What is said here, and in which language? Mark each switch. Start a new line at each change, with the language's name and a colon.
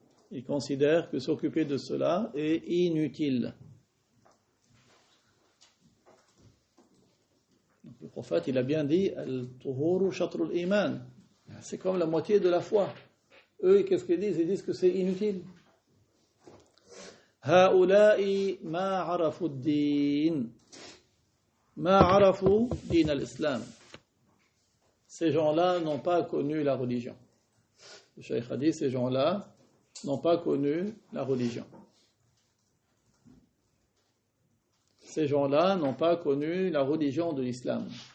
French: Ils considèrent que s'occuper de cela est inutile. Donc, le prophète, il a bien dit,
Arabic: Al-Tuhuru shatrul iman.
French: C'est comme la moitié de la foi. Eux, qu'est-ce qu'ils disent? Ils disent que c'est inutile.
Arabic: هؤلاء ما عرفوا الدين ما عرفوا دين الإسلام.
French: Ces gens-là n'ont pas connu la religion. Le Cheikh a dit, ces gens-là n'ont pas connu la religion. Ces gens-là n'ont pas connu la religion de l'islam.